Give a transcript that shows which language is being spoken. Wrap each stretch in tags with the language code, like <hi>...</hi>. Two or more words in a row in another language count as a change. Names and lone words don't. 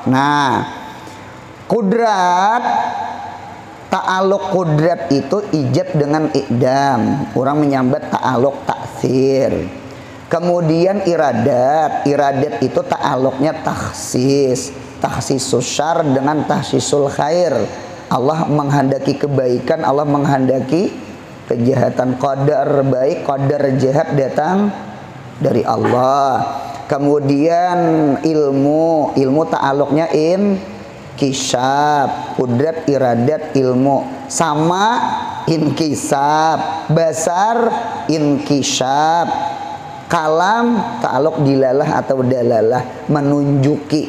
<id>Nah, kudrat, ta'aluk kudrat itu ijab dengan ikdam. Orang menyambat ta'aluk taksir. Kemudian iradat itu ta'aluknya takhsis.</id> <ar>Takhsisus syar dengan takhsisul khair.</ar> <id>Allah menghendaki kebaikan, Allah menghendaki kejahatan. Qadar baik, qadar jahat datang dari Allah. Kemudian ilmu ta'aluknya inkisab, kudrat, iradat, ilmu sama inkisab, basar inkisab, kalam ta'aluk dilalah atau dalalah, menunjuki.</id>